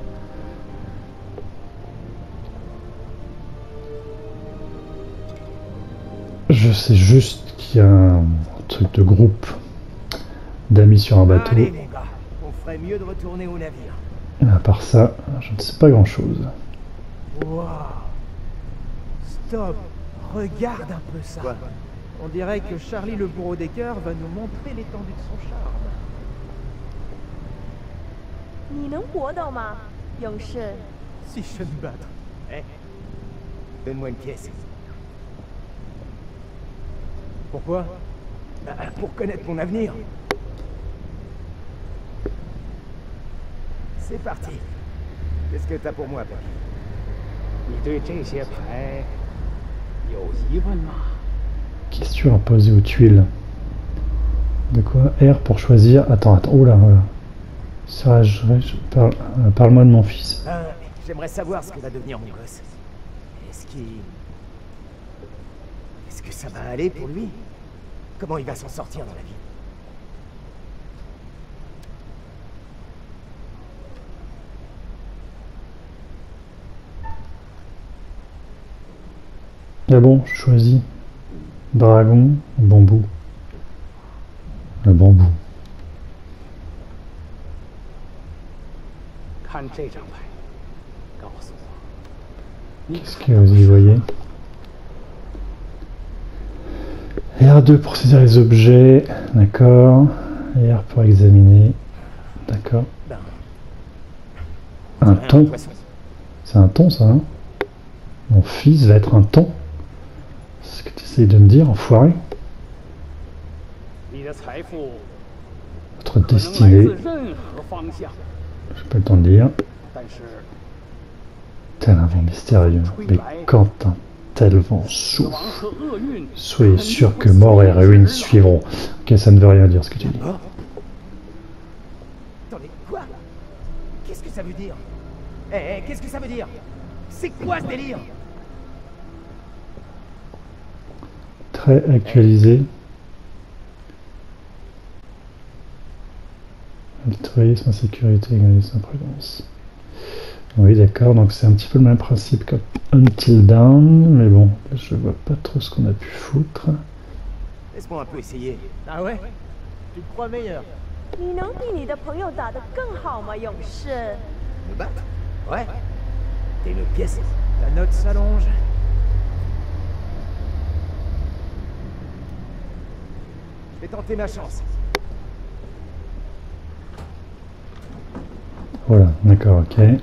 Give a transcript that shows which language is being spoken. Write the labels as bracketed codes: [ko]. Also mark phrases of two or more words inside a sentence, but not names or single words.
[fr] Je sais juste qu'il y a un truc de groupe d'amis sur un bateau. Allez, mon gars, on ferait mieux de retourner au navire. Et à part ça, je ne sais pas grand chose. Wow. Stop. Regarde un peu ça. Quoi? On dirait que Charlie le bourreau des cœurs va nous montrer l'étendue de son charme. [zh] 你能活到吗，勇士？ [fr] Si je me battre. Eh, donne-moi une pièce. Pourquoi? Pour connaître mon avenir. C'est parti. Qu'est-ce que t'as pour moi, papy? [zh] 你对这些牌有疑问吗？ [fr] Question à poser aux tuiles. De quoi? R pour choisir. Attends, oula, voilà. Parle-moi de mon fils. J'aimerais savoir ce que va devenir mon gosse. Est-ce que ça va aller pour lui? Comment il va s'en sortir dans la vie? Ah bon, je choisis. Dragon ou bambou? Le bambou. [zh] 看这张牌，告诉我， [fr] Qu'est-ce que vous y voyez? R2 pour saisir les objets, d'accord. Et R pour examiner, d'accord. Un thon. C'est un thon, ça, hein? Mon fils va être un thon. C'est ce que tu essayes de me dire, enfoiré. [zh] 你的财富 [fr] Votre [zh] 可能来 [fr] destinée, [zh] 自任何方向， [fr] j'ai pas le temps de lire. [zh] 但是 [fr] Tel un vent mystérieux, mais quand un tel vent [zh] 死亡 [fr] souffle, [zh] 和厄运 [fr] soyez sûr que mort et ruine suivront. Ok, ça ne veut rien dire ce que tu dis. Attendez, quoi? Qu'est-ce que ça veut dire? Qu'est-ce que ça veut dire? C'est quoi ce délire? Très actualisé. Altruisme, sécurité, égalisme, prudence. Oui, d'accord, donc c'est un petit peu le même principe que Until Dawn, mais bon, là, je vois pas trop ce qu'on a pu foutre. Laisse-moi un peu essayer. Ah ouais? Tu te crois meilleur? [zh] 你能比你的朋友打得更好吗，勇士？ [fr] Me battre? Ouais. T'es une pièce. La note s'allonge. Je vais tenter ma chance. Voilà, d'accord, ok.